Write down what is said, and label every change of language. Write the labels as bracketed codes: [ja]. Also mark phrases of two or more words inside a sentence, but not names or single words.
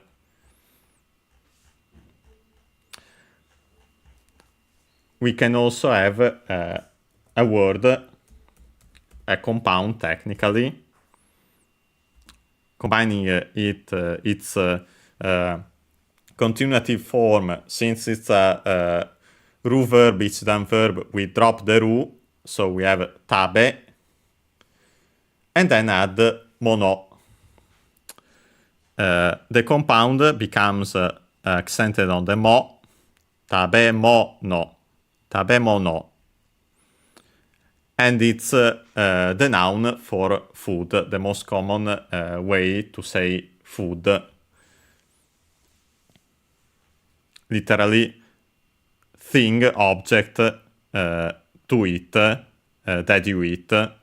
[en] We can also have a word, a compound technically, combining its continuative form. Since it's a ru verb, Ichidan verb, we drop the ru, so we have tabe, and then add mono. The compound becomes accented on the mo, [ja] 食べ物、食べ物. [en] And it's the noun for food, the most common way to say food. Literally, thing, object, to eat, that you eat.